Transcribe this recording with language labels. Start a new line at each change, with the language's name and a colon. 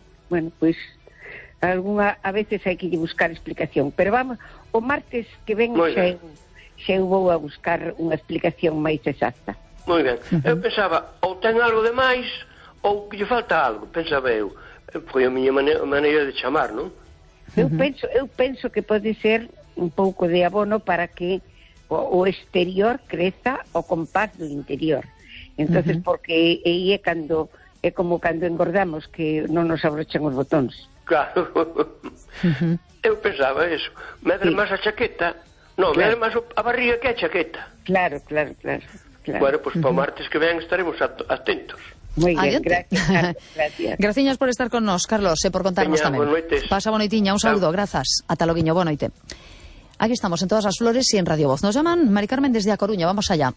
Galician: Bueno, pois alguna, a veces hai que buscar explicación, pero vamos, o martes que ven xa eu vou a buscar unha explicación máis exacta. Moi ben, eu pensaba, ou ten algo de máis, ou que lle falta algo, pensaba eu. Foi a miña maneira de chamar, non? Eu penso que pode ser un pouco de abono para que o exterior creza o compás do interior. Entonces, porque aí é cando, é como cando engordamos, que non nos abrochan os botóns. Claro, eu pensaba eso. Me dá máis a chaqueta. Non, claro. Me dá máis a barriga que a chaqueta. Claro. Claro. Bueno, pues para o martes que ven estaremos atentos.
Spanish: Muy bien, gracias.
Galician: Graciñas por estar con nos, Carlos, por contarnos tamén. Pasa bonitinha, un saludo, grazas. Ata loguiño, boa noite. Aquí estamos en Todas as Flores e en Radio Voz.
Spanish: Nos llaman Mari Carmen desde A Coruña, vamos allá.